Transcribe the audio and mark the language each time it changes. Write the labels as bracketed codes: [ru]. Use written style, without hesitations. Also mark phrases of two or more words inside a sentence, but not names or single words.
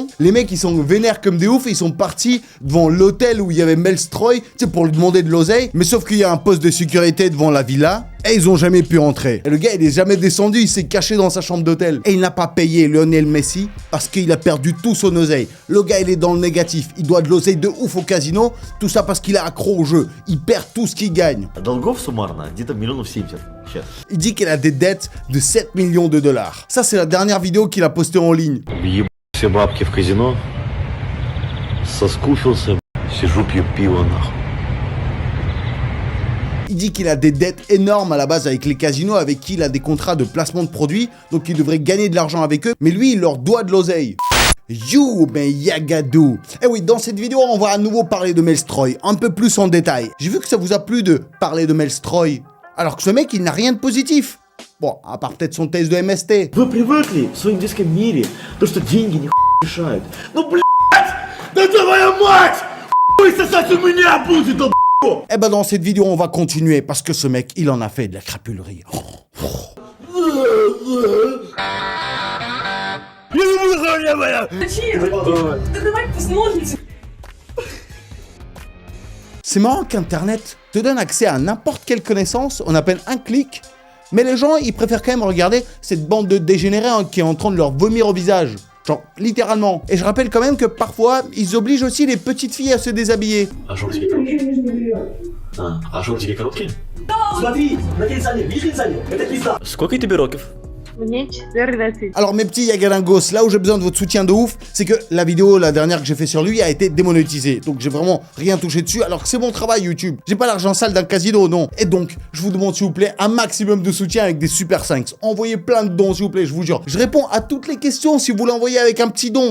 [fr] Les mecs, ils sont vénères comme des oufs, ils sont partis devant l'hôtel où il y avait Melstroy, tu sais, pour lui demander de l'oseille, mais sauf qu'il y a un poste de sécurité devant la villa, et ils ont jamais pu entrer. Et le gars, il est jamais descendu, il s'est caché dans sa chambre d'hôtel. Et il n'a pas payé Lionel Messi parce qu'il a perdu tout son oseille. Le gars, il est dans le négatif. Il doit de l'oseille de ouf au casino. Tout ça parce qu'il est accro au jeu. Il perd tout ce qu'il gagne. [ru] Долгов суммарно где-то миллионов 70 сейчас. [fr] Il dit qu'il a des dettes de 7 millions de dollars. Ça, c'est la dernière vidéo qu'il a postée en ligne. [ru] Ебать все бабки в казино. Соскучился, сижу пью пиво нахуй. [fr] Il dit qu'il a des dettes énormes à la base avec les casinos avec qui il a des contrats de placement de produits, donc il devrait gagner de l'argent avec eux, mais lui il leur doit de l'oseille. You, mais Yagadou. Eh oui, dans cette vidéo, on va à nouveau parler de Melstroy, un peu plus en détail. J'ai vu que ça vous a plu de parler de Melstroy, alors que ce mec il n'a rien de positif. Bon, à part peut-être son test de MST. [ru] Вы привыкли в своем детском мире, то что деньги не решают. Ну блядь! Да твоя мать! Хуй сосать у меня будет, да. [fr] Eh ben dans cette vidéo on va continuer parce que ce mec il en a fait de la crapulerie. C'est marrant qu'Internet te donne accès à n'importe quelle connaissance en à peine un clic, mais les gens ils préfèrent quand même regarder cette bande de dégénérés qui est en train de leur vomir au visage. Genre, littéralement. Et je rappelle quand même que parfois, ils obligent aussi les petites filles à se déshabiller. [ru] А что тебе короткие? А что тебе короткие? Смотри, на телефоне, видишь телефоне? Это пизда. Сколько тебе роков? Мне 14. [fr] Alors mes petits yagalingos, là où j'ai besoin de votre soutien de ouf, c'est que la vidéo, la dernière que j'ai fait sur lui, a été démonétisée. Donc j'ai vraiment rien touché dessus, alors que c'est mon travail YouTube. J'ai pas l'argent sale d'un casino, non. Et donc, je vous demande s'il vous plaît un maximum de soutien avec des super 5. Envoyez plein de dons s'il vous plaît, je vous jure. Je réponds à toutes les questions si vous l'envoyez avec un petit don.